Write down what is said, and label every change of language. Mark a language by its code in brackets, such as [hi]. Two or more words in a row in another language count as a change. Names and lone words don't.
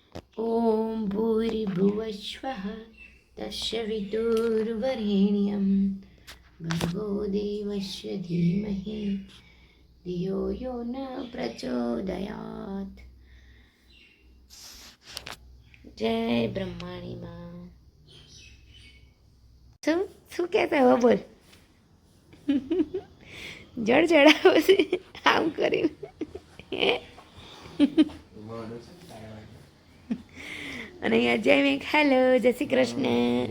[sa] ॐ भूर्भुवस्वः तस्य विदुर्वरेण्यं भर्गो देवस्य धीमहि धियो यो न प्रचोदयात्. [gu] જય બ્રહ્માણી માં. શું કહેતા હવે બોલ. જળ ચડાવો છે આમ કરીને. અને અહીંયા જયમિક હેલો જય શ્રી કૃષ્ણ.